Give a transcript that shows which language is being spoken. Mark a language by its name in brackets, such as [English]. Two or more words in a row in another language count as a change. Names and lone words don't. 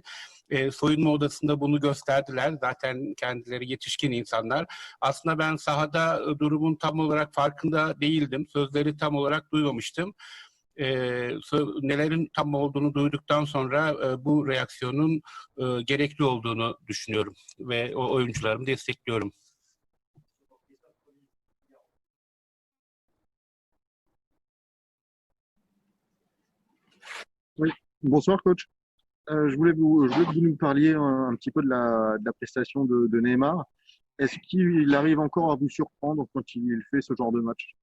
[Turkish] Soyunma odasında bunu gösterdiler. Zaten kendileri yetişkin insanlar. Aslında ben sahada durumun tam olarak farkında değildim. Sözleri tam olarak duymamıştım. Nelerin tam olduğunu duyduktan sonra bu reaksiyonun gerekli olduğunu düşünüyorum ve o oyuncularımı destekliyorum. [French] Oui, bonsoir coach. Je voulais que vous nous parliez un petit peu de la prestation de Neymar. Est-ce qu'il arrive encore à vous surprendre quand il fait ce genre de match?